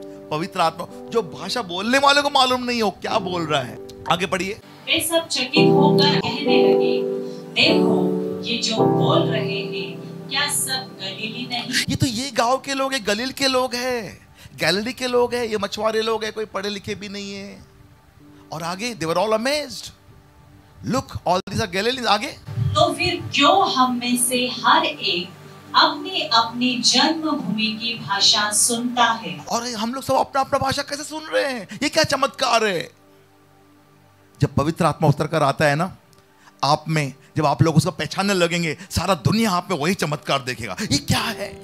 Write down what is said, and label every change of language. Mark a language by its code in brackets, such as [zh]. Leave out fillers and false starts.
[hi] पवित्र आत्मा, जो भाषा बोलने वाले को मालूम नहीं हो क्या बोल रहा है। आगे पढ़िए। वे सब चकित होकर कहने लगे, देखो ये जो बोल रहे हैं, क्या सब गलीली नहीं? ये तो ये गांव के लोग हैं, गलील के लोग हैं, गैलिली के लोग हैं, ये मछुआरे लोग हैं, कोई पढ़े लिखे भी नहीं है। और आगे, [en] they were all amazed. Look, all these are Galileans. [hi] आगे, तो फिर क्यों हम में से हर एक अपनी अपनी जन्मभूमि की भाषा सुनता है? और हम लोग सब अपना अपना भाषा कैसे सुन रहे हैं? ये क्या चमत्कार है? जब पवित्र आत्मा उतर कर आता है ना आप में, जब आप लोग उसको पहचानने लगेंगे, सारा दुनिया आप में वही चमत्कार देखेगा। ये क्या है?